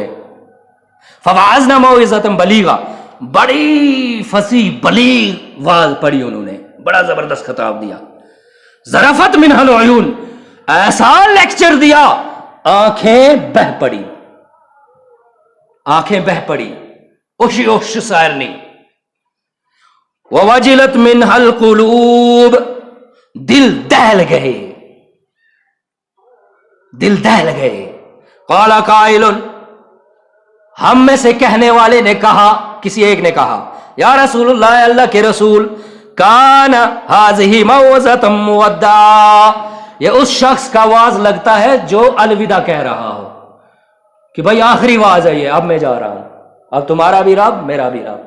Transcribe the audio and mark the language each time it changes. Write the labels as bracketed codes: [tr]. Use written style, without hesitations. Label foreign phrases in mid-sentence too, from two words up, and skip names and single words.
[ar] فوعظنا موعظۃ بلیغہ، [ur] بڑی فصیح بلیغ واز پڑھی انہوں نے، بڑا زبردست خطاب دیا. [ar] ذرفت منہ العیون، [ur] ایسا لیکچر دیا آنکھیں بہہ پڑی، آنکھیں بہہ پڑی، [ks] اوشی اوش سائرنی. [ar] ووجلت منہ القلوب، [ur] دل دہل گئے، دل دہل گئے. [ar] قال قائل، [ur] ہم میں سے کہنے والے نے کہا، کسی ایک نے کہا، [ar] یا رسول اللہ، [ur] اللہ کے رسول، [ar] کان ھذہ موعظۃ مودع، [ur] یہ اس شخص کا واز لگتا ہے جو الوداع کہہ رہا ہو کہ بھائی آخری واز ہے یہ، اب میں جا رہا ہوں، اب تمہارا بھی رب میرا بھی رب.